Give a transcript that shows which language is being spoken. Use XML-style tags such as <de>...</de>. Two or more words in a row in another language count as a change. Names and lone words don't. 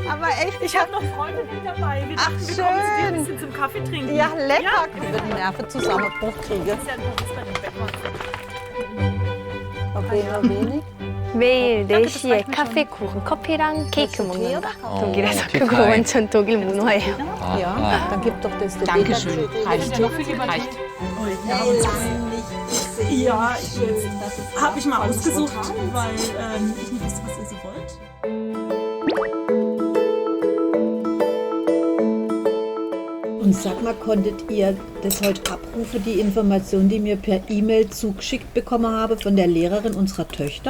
<de>Aber echt, ich habe noch Freunde mit dabei. Wir dachten, wir kommen zu dir ein bisschen zum Kaffee trinken. Ja, lecker. Ja? Ich würde einen Nervenzusammenbruch kriegen.</de> <ko>매일 4시에 카페, 커피랑 케이크 먹는다. 독일에서 그거 완전 독일 문화예요.</ko> <de>Ja, dann gib doch das. Dankeschön. Reicht. Reicht. Ja, habe ich mal ausgesucht, weil ich nicht wusste, was ihr so wollt. Und Sag mal, konntet ihr das heute abrufen, die Information, die mir per E-Mail zugeschickt bekommen habe von der Lehrerin unserer Töchter?</de>